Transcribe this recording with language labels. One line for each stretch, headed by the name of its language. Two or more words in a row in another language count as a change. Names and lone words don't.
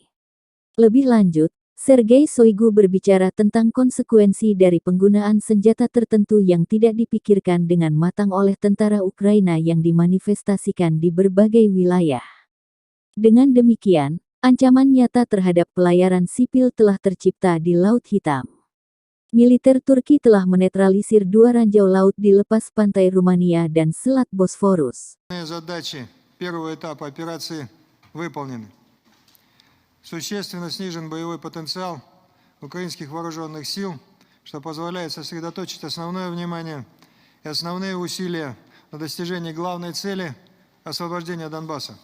Indonesian: Lebih lanjut, Sergei Shoigu berbicara tentang konsekuensi dari penggunaan senjata tertentu yang tidak dipikirkan dengan matang oleh tentara Ukraina yang dimanifestasikan di berbagai wilayah. Dengan demikian, ancaman nyata terhadap pelayaran sipil telah tercipta di Laut Hitam. Militer Turki telah menetralisir 2 ranjau laut di lepas pantai Rumania dan Selat Bosforus.
Russian: Задачи первого этапа операции выполнены. Существенно снижен боевой потенциал украинских вооруженных сил, что позволяет сосредоточить основное внимание и основные усилия на достижении главной цели – освобождения Донбасса.